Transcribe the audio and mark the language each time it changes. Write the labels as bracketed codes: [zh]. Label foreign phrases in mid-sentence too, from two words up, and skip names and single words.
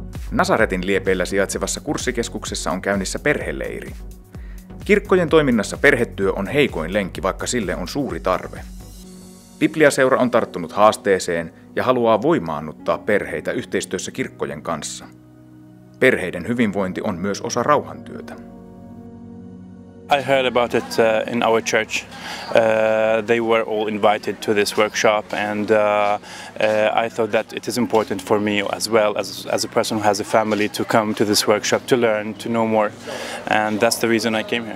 [fi] Nasaretin liepeillä sijaitsevassa kurssikeskuksessa on käynnissä perheleiri. Kirkkojen toiminnassa perhetyö on heikoin lenkki, vaikka sille on suuri tarve. Bibliaseura on tarttunut haasteeseen ja haluaa voimaannuttaa perheitä yhteistyössä kirkkojen kanssa. Perheiden hyvinvointi on myös osa rauhantyötä. [en] I heard about it in our church. They were all invited to this workshop, and I thought that it is important for me as well as a person who has a family to come to this workshop to learn, to know more, and that's the reason I came here.